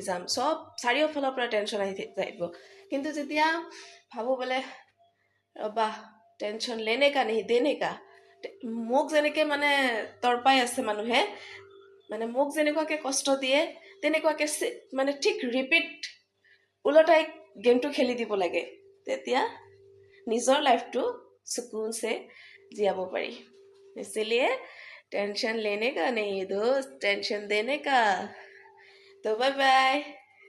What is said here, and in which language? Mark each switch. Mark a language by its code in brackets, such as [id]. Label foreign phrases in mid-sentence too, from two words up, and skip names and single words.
[as] যাম চব চাৰিওফালৰ পৰা টেনশ্যন আহি যাব কিন্তু যেতিয়া ভাবোঁ বোলে ৰ'বা [hi] टेंशन लेने का नहीं देने का [as] মোক যেনেকৈ মানে তৰপাই আছে মানুহে মানে মোক যেনেকুৱাকৈ কষ্ট দিয়ে তেনেকুৱাকৈ মানে ঠিক ৰিপিট ওলটাই গেমটো খেলি দিব লাগে তেতিয়া নিজৰ লাইফটো [hi] सुकून से [as] জিয়াব পাৰি [hi] इसलिए टेंशन लेने का नहीं दोस्त टेंशन देने का तो बाय बाय